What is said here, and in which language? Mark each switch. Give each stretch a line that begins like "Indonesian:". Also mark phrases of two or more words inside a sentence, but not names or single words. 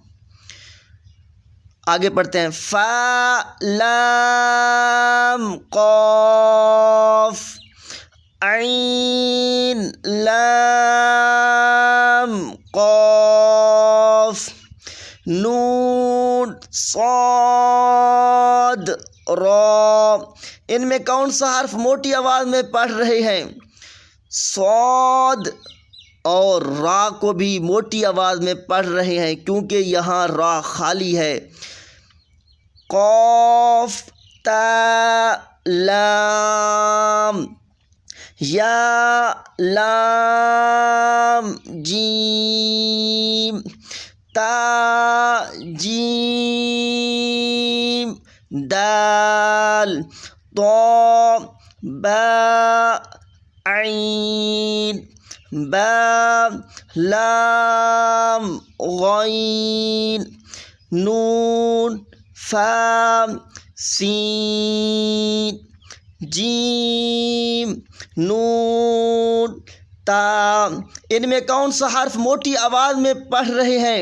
Urdu: آگے پڑھتے ہیں فا، لام، قاف، عین، لام، قاف، نون، صاد، را۔ ان میں کون سا حرف موٹی آواز میں پڑھ رہے ہیں؟ صاد اور را کو بھی موٹی آواز میں پڑھ رہے ہیں کیونکہ یہاں را خالی ہے۔ قاف، تا، لام، یا، لام، جیم، تا، جیم، دال، طا، با، عین، با، لام، غین، نون، فا، سین، جیم، نون، تا۔ ان میں کون سا حرف موٹی آواز میں پڑھ رہے ہیں؟